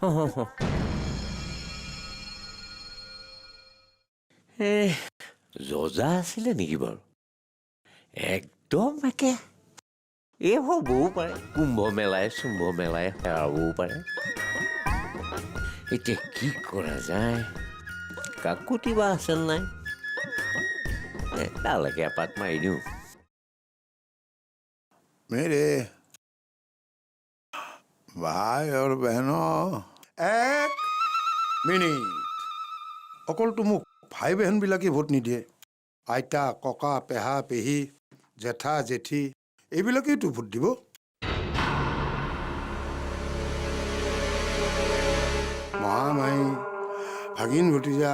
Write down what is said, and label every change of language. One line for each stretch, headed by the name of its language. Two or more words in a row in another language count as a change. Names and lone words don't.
Assamese: জজা আছিলে নেকি বাৰু একদম একে এই হ'বও পাৰে কুম্ভ মেলাই চুম্ভ মেলাই হেৰাবও পাৰে এতিয়া কি কৰা যায় কাকুতি বা আছে নাই তালৈকে এপাক মাৰি দিওঁ
Hindi: मेरे भाई और बहनों एक मिनिट
Assamese: অকলতো মোক ভাই বহনবিলাকে ভোট নিদিয়ে আইতা ককা পেহা পেহী জেঠা জেঠী এইবিলাকেইতো ভোট দিব। মহামাহী ভাগিন ভতিজা